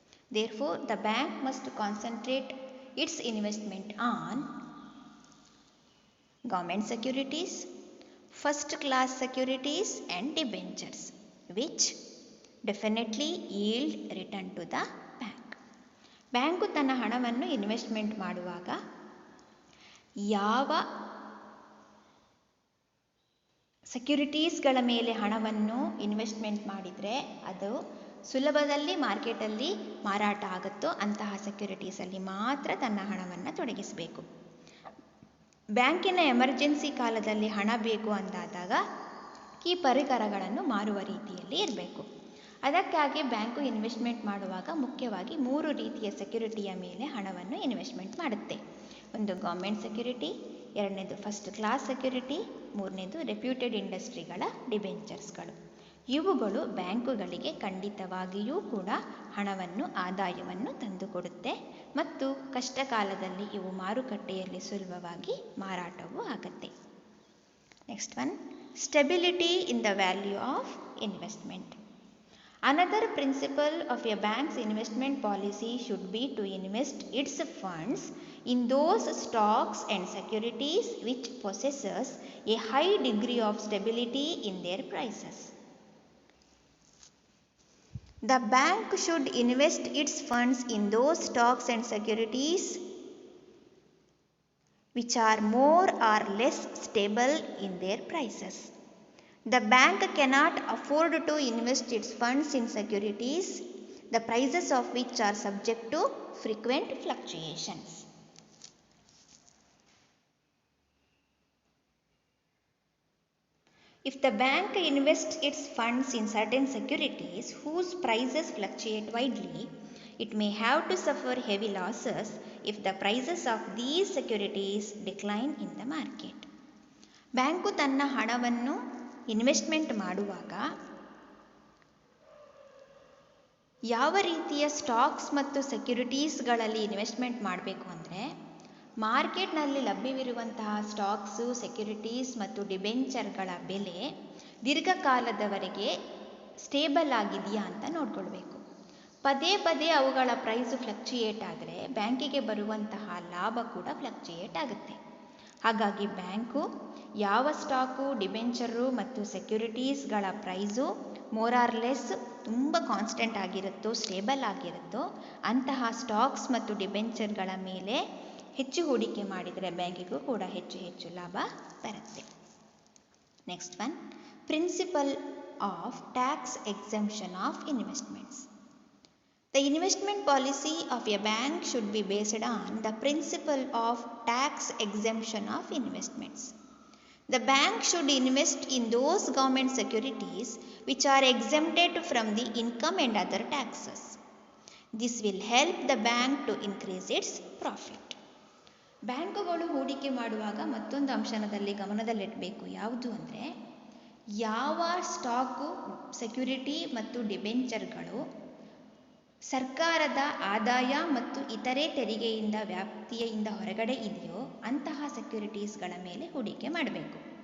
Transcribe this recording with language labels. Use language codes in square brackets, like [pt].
[en] Therefore, the bank must concentrate its investment on government securities, first-class securities and debentures which definitely yield return to the bank. [kn] Bank ತನ್ನ ಹಣವನ್ನು investment ಮಾಡುವಾಗ ಯಾವ ಸೆಕ್ಯುರಿಟೀಸ್ಗಳ ಮೇಲೆ ಹಣವನ್ನು investment ಮಾಡಿದರೆ ಅದು ಸುಲಭದಲ್ಲಿ ಮಾರ್ಕೆಟಲ್ಲಿ ಮಾರಾಟ ಆಗುತ್ತೋ ಅಂತಹ ಸೆಕ್ಯುರಿಟೀಸಲ್ಲಿ ಮಾತ್ರ ತನ್ನ ಹಣವನ್ನು ತೊಡಗಿಸಬೇಕು. ಬ್ಯಾಂಕಿನ ಎಮರ್ಜೆನ್ಸಿ ಕಾಲದಲ್ಲಿ ಹಣ ಬೇಕು ಅಂದಾದಾಗ ಈ ಪರಿಕರಗಳನ್ನು ಮಾರುವ ರೀತಿಯಲ್ಲಿ ಇರಬೇಕು. ಅದಕ್ಕಾಗಿ ಬ್ಯಾಂಕು ಇನ್ವೆಸ್ಟ್ಮೆಂಟ್ ಮಾಡುವಾಗ ಮುಖ್ಯವಾಗಿ 3 ರೀತಿಯ ಸೆಕ್ಯುರಿಟಿಯ ಮೇಲೆ ಹಣವನ್ನು ಇನ್ವೆಸ್ಟ್ಮೆಂಟ್ ಮಾಡುತ್ತೆ. ಒಂದು ಗೌರ್ಮೆಂಟ್ ಸೆಕ್ಯುರಿಟಿ, ಎರಡನೇದು ಫಸ್ಟ್ ಕ್ಲಾಸ್ ಸೆಕ್ಯುರಿಟಿ, ಮೂರನೇದು ರೆಪ್ಯೂಟೆಡ್ ಇಂಡಸ್ಟ್ರಿಗಳ ಡಿಬೆಂಚರ್ಸ್ಗಳು. ಇವುಗಳು ಬ್ಯಾಂಕುಗಳಿಗೆ ಖಂಡಿತವಾಗಿಯೂ ಕೂಡ ಹಣವನ್ನು ಆದಾಯವನ್ನು ತಂದುಕೊಡುತ್ತೆ ಮತ್ತು ಕಷ್ಟ ಕಾಲದಲ್ಲಿ ಇವು ಮಾರುಕಟ್ಟೆಯಲ್ಲಿ ಸುಲಭವಾಗಿ ಮಾರಾಟವೂ ಆಗುತ್ತೆ. [en] Next one, stability in the value of investment. Another principle of a bank's investment policy should be to invest its funds in those stocks and securities which possesses a high degree of stability in their prices. The bank should invest its funds in those stocks and securities which are more or less stable in their prices. The bank cannot afford to invest its funds in securities, the prices of which are subject to frequent fluctuations. If the bank invests its funds in certain securities whose prices fluctuate widely, it may have to suffer heavy losses if the prices of these securities decline in the market. [kn] Bank ತನ್ನ ಹಣವನ್ನು investment ಮಾಡುವಾಗ ಯಾವ ರೀತಿಯ stocks ಮತ್ತು ಸೆಕ್ಯುರಿಟೀಸ್ಗಳಲ್ಲಿ investment ಮಾಡಬೇಕು ಅಂದರೆ, ಮಾರ್ಕೆಟ್ನಲ್ಲಿ ಲಭ್ಯವಿರುವಂತಹ stocks, securities ಮತ್ತು ಡಿಬೆಂಚರ್ಗಳ ಬೆಲೆ ದೀರ್ಘಕಾಲದವರೆಗೆ ಸ್ಟೇಬಲ್ ಆಗಿದೆಯಾ ಅಂತ ನೋಡ್ಕೊಳ್ಬೇಕು. ಪದೇ ಪದೇ ಅವುಗಳ ಪ್ರೈಸು ಫ್ಲಕ್ಚುಯೇಟ್ ಆದರೆ ಬ್ಯಾಂಕಿಗೆ ಬರುವಂತಹ ಲಾಭ ಕೂಡ ಫ್ಲಕ್ಚುಯೇಟ್ ಆಗುತ್ತೆ. ಹಾಗಾಗಿ ಬ್ಯಾಂಕು ಯಾವ ಸ್ಟಾಕು, ಡಿಬೆಂಚರು ಮತ್ತು ಸೆಕ್ಯುರಿಟೀಸ್ಗಳ ಪ್ರೈಸು [en] more or less [kn] ತುಂಬ ಕಾನ್ಸ್ಟೆಂಟ್ ಆಗಿರುತ್ತೋ, ಸ್ಟೇಬಲ್ ಆಗಿರುತ್ತೋ ಅಂತಹ ಸ್ಟಾಕ್ಸ್ ಮತ್ತು ಡಿಬೆಂಚರ್ಗಳ ಮೇಲೆ ಹೆಚ್ಚು ಹೂಡಿಕೆ ಮಾಡಿದರೆ ಬ್ಯಾಂಕಿಗೂ ಕೂಡ ಹೆಚ್ಚು ಹೆಚ್ಚು ಲಾಭ ಬರುತ್ತೆ. [en] Next one, principle of tax exemption of investments. The investment policy of a bank should be based on the principle of tax exemption of investments. The bank should invest in those government securities which are exempted from the income and other taxes. This will help the bank to increase its profit. [kn] ಬ್ಯಾಂಕುಗಳು ಹೂಡಿಕೆ ಮಾಡುವಾಗ ಮತ್ತೊಂದು ಅಂಶದಲ್ಲಿ ಗಮನದಲ್ಲಿಡಬೇಕು. ಯಾವುದು ಅಂದರೆ, ಯಾವ stock, security ಮತ್ತು ಡಿಬೆಂಚರ್ಗಳು ಸರ್ಕಾರದ ಆದಾಯ ಮತ್ತು ಇತರೆ ತೆರಿಗೆಯಿಂದ ವ್ಯಾಪ್ತಿಯಿಂದ ಹೊರಗಡೆ ಇದೆಯೋ ಅಂತಹ ಸೆಕ್ಯುರಿಟೀಸ್ಗಳ ಮೇಲೆ ಹೂಡಿಕೆ ಮಾಡಬೇಕು.